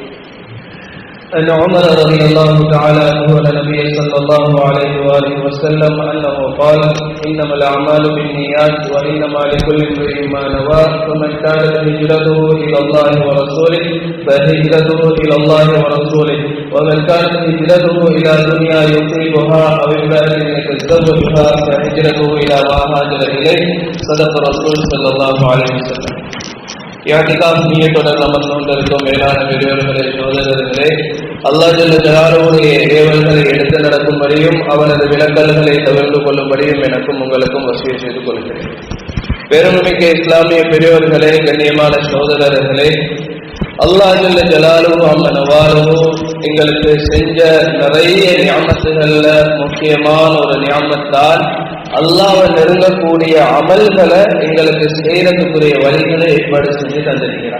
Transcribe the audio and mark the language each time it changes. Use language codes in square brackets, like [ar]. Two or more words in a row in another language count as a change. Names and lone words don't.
[ar] أن عمر رضي الله تعالى عنه أن النبي صلى الله عليه وآله وسلم أنه قال إنما الأعمال بالنيات وإنما لكل امرئ ما نوى فمن كانت هجرته إلى الله ورسوله فهجرته إلى الله ورسوله ومن كانت هجرته إلى دنيا يصيبها أو امرأة يتزوجها فهجرته إلى ما هاجر إليه صدق الرسول صلى الله عليه وسلم. [ta] யாத்திகாஃப் நியத்துடன் அமர்ந்து கொண்டிருக்கும் மேலான பெரியவர்களே சகோதரர்களே, அல்லாஹ் ஜல்ல ஜலாலுவுடைய ஏவல்களை எடுத்து நடக்கும்படியும் அவனது விலக்கல்களை தவிர்த்து கொள்ளும்படியும் எனக்கும் உங்களுக்கும் வசிய செய்து கொள்கிறேன். பெருமைமிக்க இஸ்லாமிய பெரியவர்களே, கண்ணியமான சகோதரர்களே, [ar] الله جل جلاله وعم نواله [ta] எங்களுக்கு செஞ்ச நிறைய நியாமத்துகள்ல முக்கியமான ஒரு நியாமத்தால் அல்லாஹ்வை நெருங்கக்கூடிய அமல்களை எங்களுக்கு செய்யறதுக்குரிய வழிகளை ஏற்பாடு செஞ்சு தந்திருக்கிறார்.